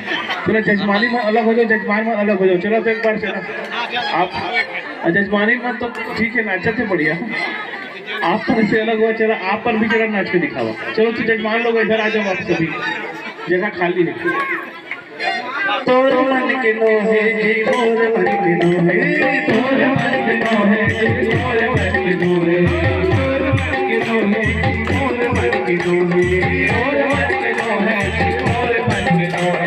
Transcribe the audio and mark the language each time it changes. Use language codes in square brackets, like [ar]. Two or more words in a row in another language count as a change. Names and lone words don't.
[hne] चलो जजमानी मन अलग हो जाओ, जजमान मन अलग हो जाओ। चलो तो एक बार चलो आप, जजमानी मन तो ठीक है नाचा थे बढ़िया, आप पर से अलग हुआ। चला आप पर भी जरा नाच के दिखावा। चलो तो जजमान लोग इधर आ जाओ, आप सभी जगह खाली है। तोर मन के नोहे जी मोर मन के नोहे, तोर मन के नोहे जी मोर मन के नोहे, तोर मन के नोहे जी मोर मन के नोहे, तोर मन के नोहे जी मोर मन के नोहे।